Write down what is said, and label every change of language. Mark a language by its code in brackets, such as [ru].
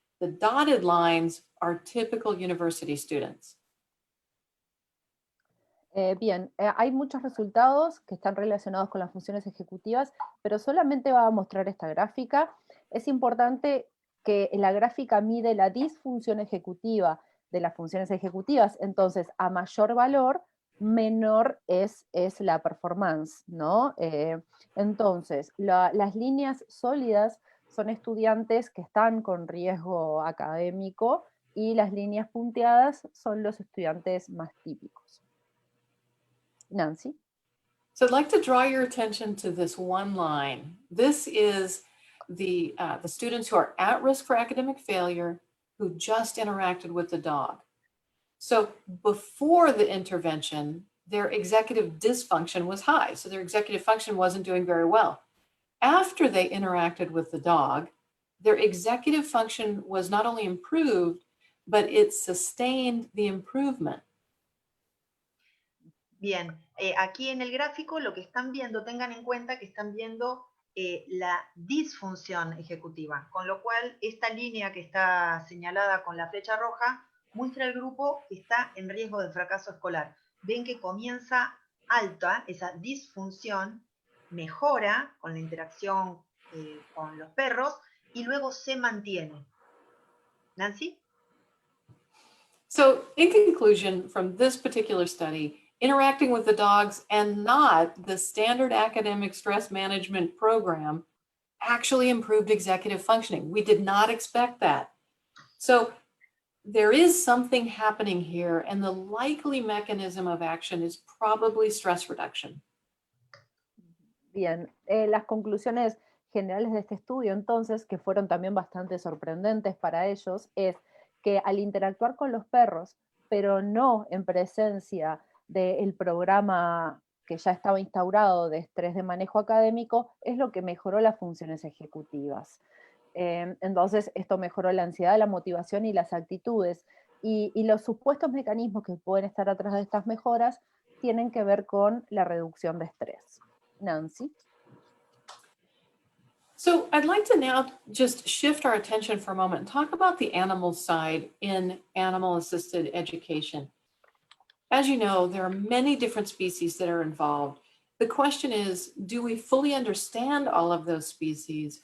[en] The dotted lines are typical university students. [es] Bien, hay muchos resultados que están relacionados con las funciones ejecutivas, pero solamente va a mostrar esta gráfica. Es importante que la gráfica mide la disfunción ejecutiva de las funciones ejecutivas, entonces a mayor valor, menor es la performance, ¿no? Entonces, las líneas sólidas son estudiantes que están con riesgo académico y las líneas punteadas son los estudiantes más típicos. Nancy? [en] So I'd like to draw your attention to this one line. This is the students who are at risk for academic failure who just interacted with the dog. So before the intervention, their executive dysfunction was high. So their executive function wasn't doing very well. After they interacted with the dog, their executive function was not only improved, but it sustained the improvement. [es] Bien, aquí en el gráfico lo que están viendo, tengan en cuenta que están viendo la disfunción ejecutiva, con lo cual esta línea que está señalada con la flecha roja muestra el grupo que está en riesgo de fracaso escolar. Ven que comienza alta esa disfunción, mejora con la interacción con los perros y luego se mantiene. Nancy? [en] So in conclusion, from this particular study, interacting with the dogs and not the standard academic stress management program actually improved executive functioning. We did not expect that. So there is something happening here, and the likely mechanism of action is probably stress reduction. [es] Bien, las conclusiones generales de este estudio, entonces, que fueron también bastante sorprendentes para ellos, es que al interactuar con los perros, pero no en presencia del programa que ya estaba instaurado de estrés de manejo académico, es lo que mejoró las funciones ejecutivas. Entonces, esto mejoró la ansiedad, la motivación y las actitudes. Y los supuestos mecanismos que pueden estar atrás de estas mejoras tienen que ver con la reducción de estrés. Nancy? [en] So I'd like to now just shift our attention for a moment and talk about the animal side in animal-assisted education. As you know, there are many different species that are involved. The question is, do we fully understand all of those species?